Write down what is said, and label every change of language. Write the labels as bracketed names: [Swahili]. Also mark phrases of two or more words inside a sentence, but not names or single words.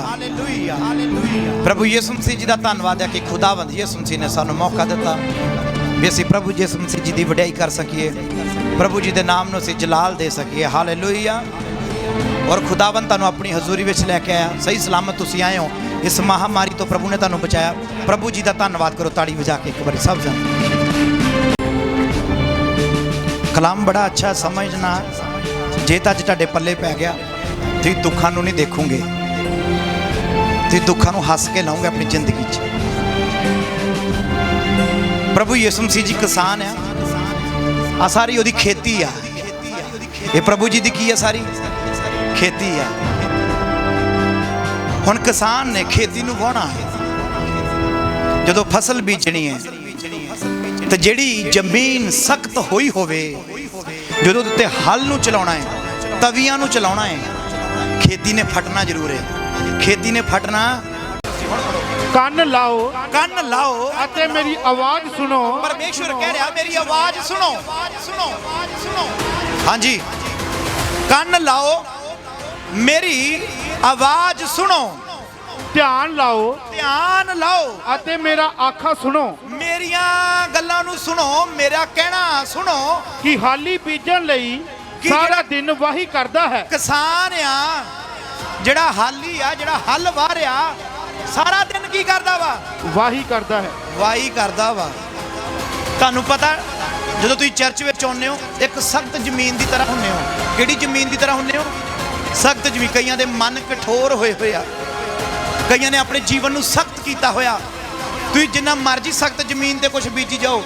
[Hindi] प्रभु यीशु मसीह जी का धन्यवाद है कि [Punjabi] ਖੁਦਾਵੰਦ ਯੀਸ਼ੂ ਮਸੀਹ ਨੇ ਸਾਨੂੰ ਮੌਕਾ ਦਿੱਤਾ ਭੀ ਅਸੀਂ ਪ੍ਰਭੂ ਯੀਸ਼ੂ ਮਸੀਹ ਜੀ ਕੀ ਵਡਿਆਈ ਕਰ ਸਕੀਏ, ਪ੍ਰਭੂ ਜੀ ਕੇ ਨਾਮ ਨੂੰ ਅਸੀਂ ਜਲਾਲ ਦੇ ਸਕੀਏ। हालेलुया। ਔਰ ਖੁਦਾਵੰਦ ਤੁਹਾਨੂੰ ਅਪਨੀ ਹਜ਼ੂਰੀ ਵਿੱਚ ਲੈਕੇ ਆਇਆ, ਸਹੀ ਸਲਾਮਤ ਤੁਸੀਂ ਆਏ ਹੋ। ਇਸ ਮਹਾਮਾਰੀ ਤੋ ਪ੍ਰਭੂ ਨੇ ਤੁਹਾਨੂੰ ਬਚਾਇਆ। [Hindi] प्रभु जी का धन्यवाद करो ताड़ी बजा के एक बार सब जन। कलाम बड़ा अच्छा समझना। [Punjabi] ਜੇ ਤੋ ਅੱਜ ਤੁਹਾਡੇ ਪੱਲੇ ਪੈ ਗਿਆ ਤੁਸੀਂ ਦੁੱਖਾਂ ਨੂੰ ਨਹੀਂ ਦੇਖੋਗੇ, ਤੁਸੀਂ ਦੁੱਖਾਂ ਨੂੰ ਹੱਸ ਕੇ ਲਾਓਗੇ ਅਪਣੀ ਜ਼ਿੰਦਗੀ ਚ। ਪ੍ਰਭੂ ਯੀਸ਼ੂ ਮਸੀਹ ਜੀ ਕਿਸਾਨ ਹੈ, ਆ ਸਾਰੀ ਉਹਦੀ ਖੇਤੀ ਆ। [Hindi] ये प्रभु जी की की है, सारी खेती है। [Punjabi] ਹੁਣ ਕਿਸਾਨ ਨੇ ਖੇਤੀ ਨੂੰ ਵਾਹੁਣਾ ਹੈ, ਜਦੋਂ ਫ਼ਸਲ ਬੀਜਣੀ ਹੈ ਤੋ ਜਿਹੜੀ ਜ਼ਮੀਨ ਸਖ਼ਤ ਹੋਈ ਹੋਵੇ, ਜਦੋਂ ਉੱਤੇ ਹਲ ਨੂੰ ਚਲਾਉਣਾ ਹੈ, ਤਵੀਆਂ ਨੂੰ ਚਲਾਉਣਾ ਹੈ, ਖੇਤੀ ਨੇ ਫਟਣਾ ਜ਼ਰੂਰ ਹੈ। ਖੇਤੀ ਨੇ ਫਟਣਾ। ਕੰਨ ਲਾਓ ਕੰਨ ਲਾओ ਅਤੇ ਮੇਰੀ ਆਵਾਜ਼ ਸੁਣੋ। [Hindi] परमेश्वर कह रहा मेरी आवाज सुनो, सुनो, सुनो। हाँ जी, [Punjabi] ਕੰਨ ਲਾਓ [Hindi] मेरी आवाज सुनो। [Punjabi] ਧਿਆਨ ਲਾਓ ਧਿਆਨ ਲਾਓ ਅਤੇ ਮੇਰਾ ਆਖਾ ਸੁਣੋ ਮੇਰੀਆਂ ਗੱਲਾਂ ਨੂੰ ਸੁਣੋ, ਮੇਰਾ ਕਹਿਣਾ ਸੁਣੋ। ਕਿ ਹਾਲੀ ਬੀਜਣ ਲਈ ਕੀ ਸਾਰਾ ਜਿਹੜਾ- ਦਿਨ ਵਾਹੀ ਕਰਦਾ ਹੈ। ਕਿਸਾਨ ਆ ਜਿਹੜਾ ਹਾਲੀ ਆ, ਜਿਹੜਾ ਹਲ ਵਾਹ ਰਿਹਾ, ਸਾਰਾ ਦਿਨ ਕੀ ਕਰਦਾ ਵਾ? ਵਾਹੀ ਕਰਦਾ ਹੈ। ਵਾਹੀ ਕਰਦਾ ਵਾ। ਤੁਹਾਨੂੰ ਪਤਾ ਜਦੋਂ ਤੁਸੀਂ ਚਰਚ ਵਿੱਚ ਆਉਂਦੇ ਹੋ ਏਕ ਸਖ਼ਤ ਜ਼ਮੀਨ ਕੀ ਤਰ੍ਹਾਂ ਹੁੰਦੇ ਹੋ। ਕਿਹੜੀ ਜ਼ਮੀਨ ਕੀ ਤਰ੍ਹਾਂ ਹੁੰਦੇ ਹੋ? ਸਖ਼ਤ ਜ਼ਮੀਨ। ਕਈਆਂ ਦੇ ਮਨ ਕਠੋਰ ਹੋਏ ਹੋਏ ਆ, ਕਈਆਂ ਨੇ ਅਪਣੇ ਜੀਵਨ ਨੂੰ ਸਖ਼ਤ ਕੀਤਾ ਹੋਇਆ। ਤੁਸੀਂ ਜਿੰਨਾ ਮਰਜ਼ੀ ਸਖ਼ਤ ਜ਼ਮੀਨ ਤੇ ਕੁਝ ਬੀਜੀ ਜਾਓ।